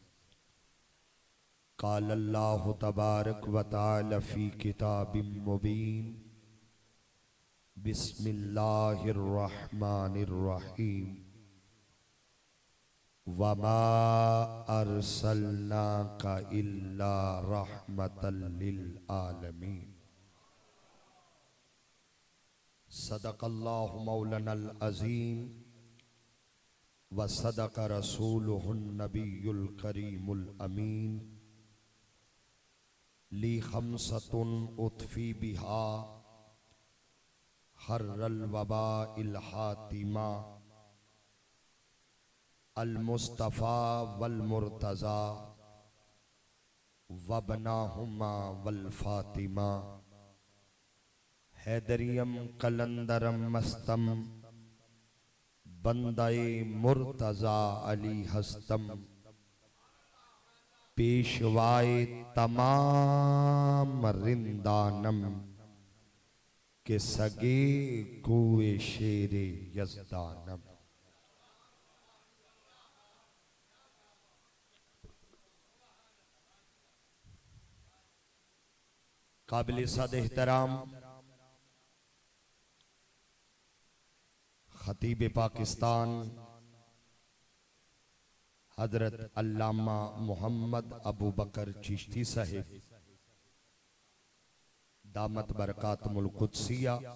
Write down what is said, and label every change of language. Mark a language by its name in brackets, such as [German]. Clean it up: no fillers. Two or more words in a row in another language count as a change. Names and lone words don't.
[Arabic] قال الله تبارك وتعالى في كتاب مبين بسم الله الرحمن الرحيم وما أرسلناك إلا رحمة للعالمين. صدق الله مولانا العظيم وصدق رسوله النبي الكريم الأمين لي خمسة أطفي بها حر الوباء الحاطمة المصطفى والمرتضى وابناهما والفاطمة [Persian] حیدریم قلندرم مستم بندهٔ مرتضی علی هستم پیشوای تمام رندانم که سگ کوی شیر یزدانم. [Urdu] قابل صد احترام خطیب پاکستان حضرت علامہ محمد ابو بکر چشتی صاحب دامت برکات القدسیہ